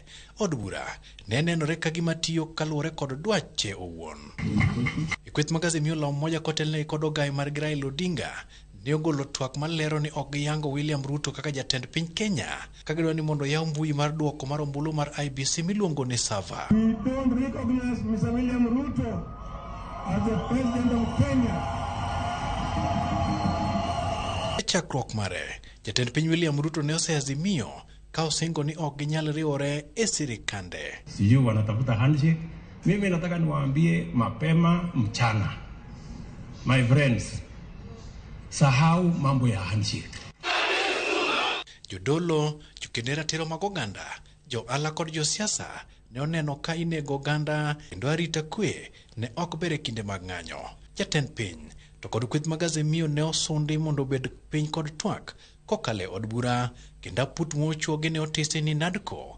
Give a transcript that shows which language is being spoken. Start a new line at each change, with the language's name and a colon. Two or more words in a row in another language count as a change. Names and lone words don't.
Luo (Kenya and Tanzania): Od bura ne nenore ka gima tiyo kaluwore kod dwache owuon. Kweth magazin miolo moja kotelne kod ogai mar Raila Odinga ne ogolo twak malero ni ok giyango William Ruto kaka jatend piny Kenya ka gidwa ni mondo yaw mbui mar duoko mar ombulu mar IBC miluongo ni Sava.
English: We don't recognize Mr. William Ruto as the president of Kenya.
Luo (Kenya and Tanzania): Chakruok mare, jatend piny William Ruto ne oseazimio ka osingo ni ok ginyal riwore e sirikande.
Swahili: Sijui wanatafuta handshake. Mimi nataka niwaambie mapema mchana.
English: My friends,
Swahili: sahau mambo ya handshake.
Luo (Kenya and Tanzania): Jodolo, jukendera tero mag oganda, jo ala kod josiasa ne oneno ka inego oganda kendo arita kwe ne ok bere kinde mag ng'anyo. Jatend piny to kod kweth magazin miyo ne osundi mondo obed piny kod twak kokale od bura kendo put mochuoge ne otise ni NADCO.